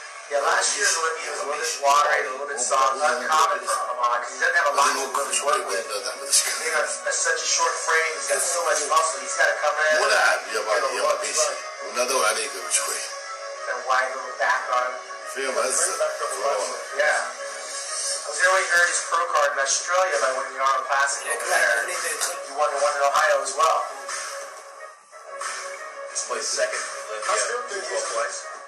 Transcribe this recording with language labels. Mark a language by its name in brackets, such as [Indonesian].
[English] Yeah, last year's Olympia was a little bit watery, a little bit soft, uncommon for Ahmad because he doesn't have a lot to work with. He has such a short frame, he's got so much muscle, he's got to come in. [Arabic] مو لاعب ياباني يابانيسي ونادوا عليه قبل شوي. [English] That wide little back on him. [Arabic] فيهم هزة. [English] Yeah. I was there when he earned his pro card in Australia by winning the Arnold Classic over there. He won the one in Ohio as well. He's placed second in Olympia twice.